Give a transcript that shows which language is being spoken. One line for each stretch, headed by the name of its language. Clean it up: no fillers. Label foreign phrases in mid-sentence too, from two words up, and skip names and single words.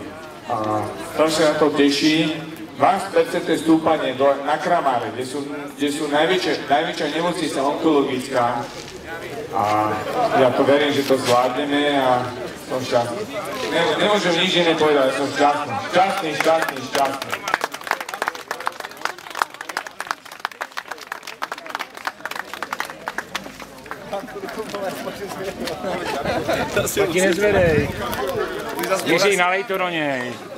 Slovak: A strašne na to teší. 20% stúpanie na Kramáre, kde sú najväčšia nemocnica onkologická. A ja to verím, že to zvládneme a som šťastný. Nemôžem nič iné povedať, som šťastný. Šťastný.
Czech: Taky nezvedej. Ježíš, nalej to do něj.